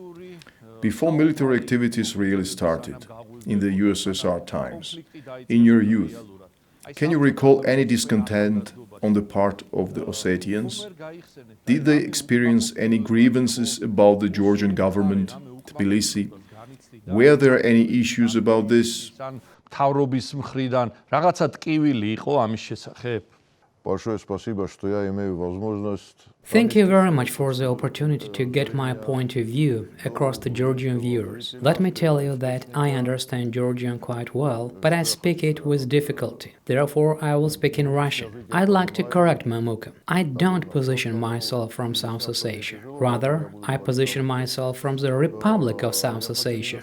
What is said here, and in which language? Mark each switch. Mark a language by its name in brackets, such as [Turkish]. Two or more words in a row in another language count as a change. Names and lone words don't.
[English] Before military activities really started, in the USSR times, in your youth, can you recall any discontent on the part of the Ossetians? Did they experience any grievances about the Georgian government, Tbilisi? Were there any issues about this? [Georgian] მთავრობის მხრიდან რაღაცა ტკივილი იყო ამის შესახებ? [Russian] Большое спасибо, что я имею возможность. [English] Thank you very much for the opportunity to get my point of view across the Georgian viewers. Let me tell you that I understand Georgian quite well, but I speak it with difficulty. Therefore, I will speak in Russian. I'd like to correct Mamuka. I don't position myself from South Ossetia. Rather, I position myself from the Republic of South Ossetia.